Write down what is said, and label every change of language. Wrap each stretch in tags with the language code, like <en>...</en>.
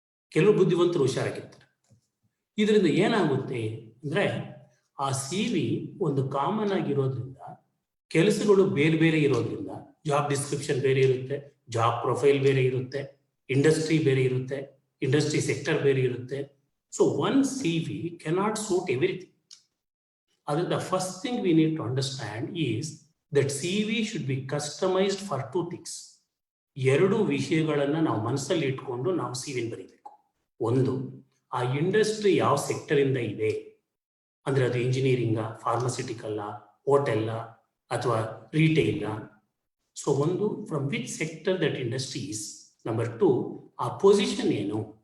<kn>ಕೆಲವು ಬುದ್ಧಿವಂತರು ಹುಷಾರಾಗಿರ್ತಾರೆ. ಇದರಿಂದ ಏನಾಗುತ್ತೆ ಅಂದ್ರೆ, ಆ ಸಿ ವಿ ಒಂದು ಕಾಮನ್ ಆಗಿರೋದ್ರಿಂದ ಕೆಲಸಗಳು ಬೇರೆ ಬೇರೆ ಇರೋದ್ರಿಂದ, ಜಾಬ್ ಡಿಸ್ಕ್ರಿಪ್ಷನ್ ಬೇರೆ ಇರುತ್ತೆ, ಜಾಬ್ ಪ್ರೊಫೈಲ್ ಬೇರೆ ಇರುತ್ತೆ, ಇಂಡಸ್ಟ್ರಿ ಬೇರೆ ಇರುತ್ತೆ, ಇಂಡಸ್ಟ್ರಿ ಸೆಕ್ಟರ್ ಬೇರೆ ಇರುತ್ತೆ.</kn> <en>So one C V cannot suit everything. Other, the first thing we need to understand is that CV should be customized for 2 things.</en> <kn>ಎರಡು ವಿಷಯಗಳನ್ನ ನಾವು ಮನಸ್ಸಲ್ಲಿ ಇಟ್ಕೊಂಡು ನಾವು CV ಬರೀಬೇಕು. ಒಂದು, ಆ ಇಂಡಸ್ಟ್ರಿ ಯಾವ ಸೆಕ್ಟರ್ ಇಂದ ಇದೆ, ಅಂದ್ರೆ ಅದು ಇಂಜಿನಿಯರಿಂಗ್, ಫಾರ್ಮಸ್ಯೂಟಿಕಲ್, ಹೋಟೆಲ್ ಅಥವಾ ರಿಟೇಲ್. ಸೊ ಒಂದು,</kn> <en>From which sector that industry is.</en> <kn>Number 2, ಆ ಪೊಸಿಷನ್ ಏನು.</kn>